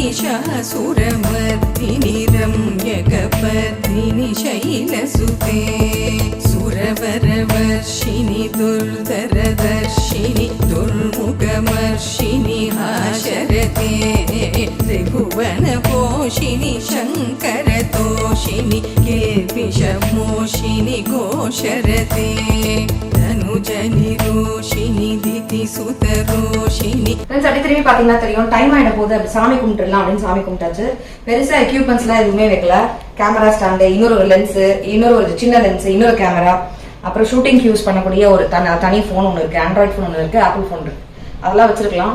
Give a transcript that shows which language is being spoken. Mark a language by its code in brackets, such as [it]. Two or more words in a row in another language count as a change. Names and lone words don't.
[sa] महिषासुरमर्दिनि रम्यकपर्दिनि शैलसुते सुरवरवर्षिणि दुर्धरदर्शिनि दुर्मुखमर्षिणि हाशरते त्रिभुवनपोषिणि शङ्करतोषिणि किल्बिषमोषिनि घोषरते दनुजनिरोषिणि दितिसुतरोषिणि. [ta] ஃப்ரெண்ட்ஸ் அப்படி திரும்பி பாத்தீங்கன்னா தெரியும் டைம் ஆயிட போது அப்படி சாமி கும்பிட்டுலாம் அப்படின்னு சாமி கும்பிட்டாச்சு. பெருசா எக்யூப்மெண்ட்ஸ் எல்லாம் எதுவுமே வைக்கல. [en] camera stand, [ta] இன்னொரு லென்ஸ், இன்னொரு சின்ன லென்ஸ், இன்னொரு கேமரா, அப்புறம் [en] shooting use [ta] பண்ணக்கூடிய ஒரு தனி போன் ஒன்று இருக்கு, [en] Android phone [ta] ஒன்று இருக்கு, [en] Apple phone [ta] இருக்கு, அதெல்லாம் வச்சிருக்கலாம்.